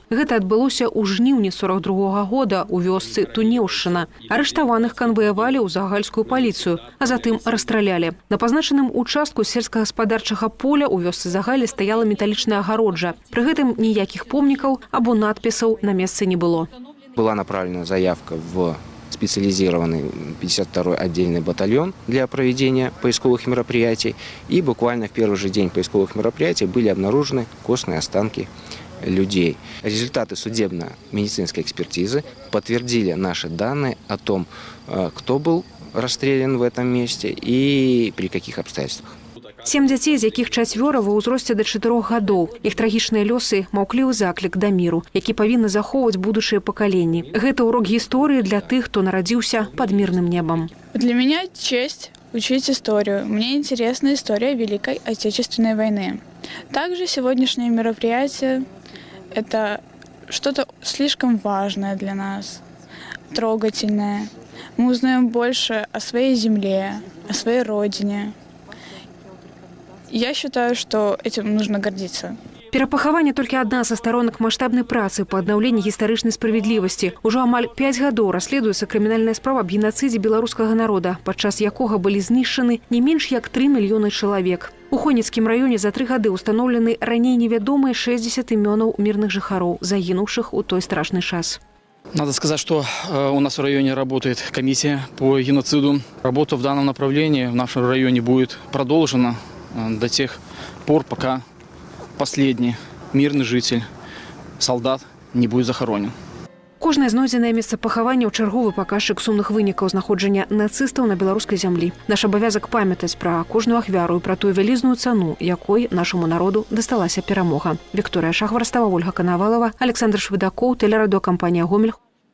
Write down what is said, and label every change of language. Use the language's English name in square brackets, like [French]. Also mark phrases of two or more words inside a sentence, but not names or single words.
[Belarusian] Гэта адбылося ў жніўні 42 года у вёсцы Тунеўшчына. Арыштаваных канваявалі ў загальскую паліцыю, а затым расстралялі. На пазначаным участку сельскагаспадарчага поля ў вёсцы Загалле стаяла металічная агароджа. Пры гэтым ніякіх помнікаў або надпісаў на месцы не было. [Russian] Была направлена заявка в специализированный 52-й отдельный батальон для проведения поисковых мероприятий. И буквально в первый же день поисковых мероприятий были обнаружены костные останки людей. Результаты судебно-медицинской экспертизы подтвердили наши данные о том, кто был расстрелян в этом месте и при каких обстоятельствах. [Belarusian] 7 дзяцей, з якіх 4 ва ўзросце да 4 гадоў. Іх трагічныя лёсы – маўклівы заклік да міру, які павінны захоўваць будучыя пакаленні. Гэта урок гісторыі для тых, хто нарадзіўся [Russian] под мирным небом. Для меня честь учить историю. Мне интересна история Великой Отечественной войны. Также сегодняшнее мероприятие – это что-то слишком важное для нас, трогательное. Мы узнаем больше о своей земле, о своей родине. Я считаю, что этим нужно гордиться. [Belarusian] Перапахаванне толькі адна са сторонак маштабнай працы па аднаўленні гістарычнай справядлівасці. Ужо амаль 5 гадоў расследуецца крымінальная справа аб геноцидзе беларускага народа, падчас якога былі знішчаны не менш як 3 мільёны чалавек. У Хойніцкім раёне за 3 гады установлены раней невядомыя 60 імёнаў мірных жыхароў, загінуўшых у той страшны час. [Russian] Надо сказать, что у нас в районе работает комиссия по геноциду. Работа в данном направлении в нашем районе будет продолжена до тех пор, пока последний мирный житель, солдат, не будет захоронен. [Belarusian] Кожнае знойдзенае месца пахавання ў чарговы паказчык сумных вынікаў знаходжання нацыстаў на беларускай зямлі. Наш абавязак памятаць пра кожную ахвяру і пра тую вялізную цану, якой нашаму народу дасталася перамога. Вікторыя Шахварстава, Ольга Канавалова, Александр Швыдакоў, тэлерадыёкампанія «Гомель».